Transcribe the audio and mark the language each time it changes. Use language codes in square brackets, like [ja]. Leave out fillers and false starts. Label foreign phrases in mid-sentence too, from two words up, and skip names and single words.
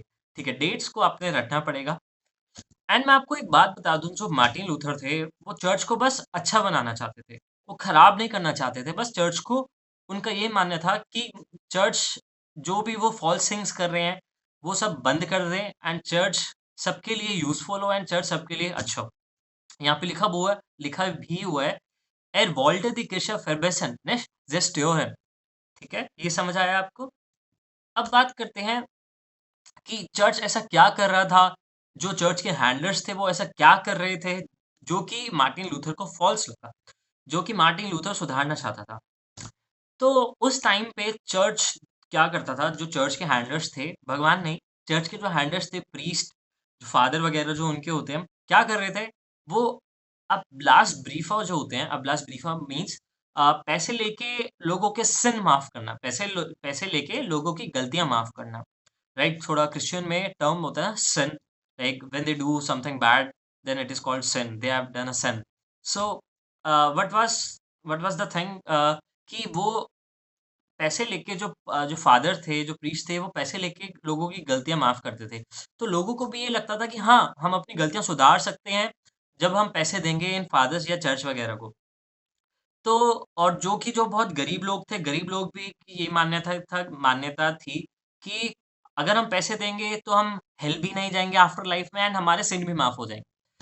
[hi] ठीक है, डेट्स को आपने रटना पड़ेगा। एंड मैं आपको एक बात बता दूँ, जो मार्टिन लूथर थे, वो चर्च को बस अच्छा बनाना चाहते थे। वो खराब नहीं करना चाहते थे, बस चर्च को उनका ये मानना था कि चर्च जो भी वो [en] false things [hi] कर रहे हैं, वो सब बंद कर दें एंड चर्च सबके लिए यूज़फुल हो एंड चर्च सबके लिए अच्छा हो। यहाँ पे लिखा भी हुआ है, [de] "Er wollte die Kirche verbessern, nicht zerstören।" [hi] ठीक है? ये समझ आया आपको? अब बात करते हैं कि चर्च ऐसा क्या कर रहा था, जो चर्च के हैंडलर्स थे वो ऐसा क्या कर रहे थे, जो कि मार्टिन लूथर को फ़ॉल्स लगा, जो कि मार्टिन लूथर सुधारना चाहता था। तो उस टाइम पे चर्च क्या करता था, जो चर्च के हैंडलर्स थे, भगवान नहीं, चर्च के जो हैंडलर्स थे, प्रीस्ट, फादर वगैरह जो उनके होते हैं, क्या कर रहे थे? वो अब लास्ट ब्रीफा जो होते हैं, अब लास्ट ब्रीफा मीन्स पैसे लेके लोगों के सिन माफ़ करना, पैसे लेके लोगों की गलतियाँ माफ़ करना। [en] राइट? [hi] थोड़ा क्रिश्चियन में टर्म होता है सिन, [en] like when they do something bad then it is called sin, they have done a sin. so what was what was the thing, [hi] कि वो पैसे लेके जो फादर थे, जो प्रीस्ट थे, वो पैसे लेके लोगों की गलतियां माफ करते थे। तो लोगों को भी ये लगता था कि हाँ, हम अपनी गलतियां सुधार सकते हैं जब हम पैसे देंगे इन फादर्स या चर्च वगैरह को। तो और जो बहुत गरीब लोग थे, गरीब लोग भी की ये मान्यता थी कि अगर हम पैसे देंगे तो हम हेल भी नहीं जाएँगे [en] after life [hi] में एंड हमारे सिन भी माफ़ हो जाएँगे।